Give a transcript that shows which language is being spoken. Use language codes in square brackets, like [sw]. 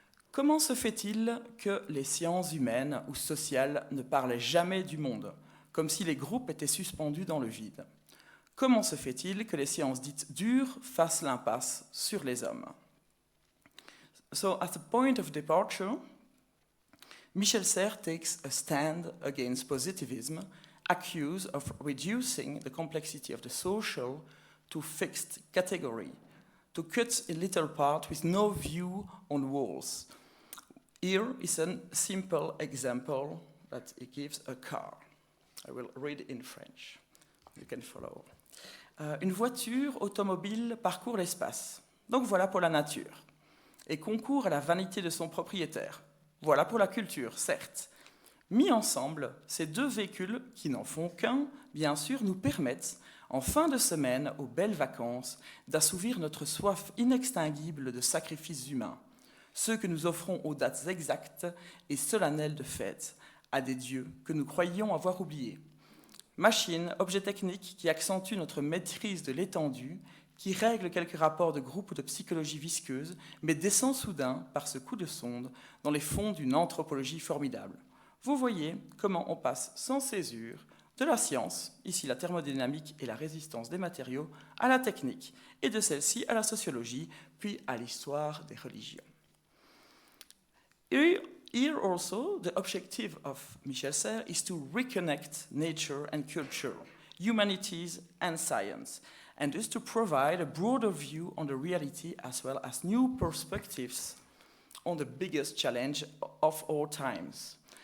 [fr] Comment se fait-il que les sciences humaines ou sociales ne parlaient jamais du monde, comme si les groupes étaient suspendus dans le vide? Comment se fait-il que les sciences dites dures fassent l'impasse sur les hommes? [en] So, at the point of departure, Michel Serres takes a stand against positivism, accused of reducing the complexity of the social to fixed category, to cut a little part with no view on walls. Here is a simple example that he gives a car. I will read in French. You can follow. [fr] Une voiture automobile parcourt l'espace. Donc voilà pour la nature. Et concourt à la vanité de son propriétaire. Voilà pour la culture, certes. Mis ensemble, ces deux véhicules, qui n'en font qu'un, bien sûr, nous permettent, en fin de semaine, aux belles vacances, d'assouvir notre soif inextinguible de sacrifices humains, ceux que nous offrons aux dates exactes et solennelles de fête, à des dieux que nous croyions avoir oubliés. Machines, objets techniques qui accentuent notre maîtrise de l'étendue, qui règle quelques rapports de groupe ou de psychologie visqueuse, mais descend soudain, par ce coup de sonde, dans les fonds d'une anthropologie formidable. Vous voyez comment on passe sans césure de la science, ici la thermodynamique et la résistance des matériaux, à la technique, et de celle-ci à la sociologie, puis à l'histoire des religions. [en] Here also, the objective of Michel Serres is to reconnect nature and culture, humanities and science, and thus to provide a broader view on the reality as well as new perspectives on the biggest challenge of all times.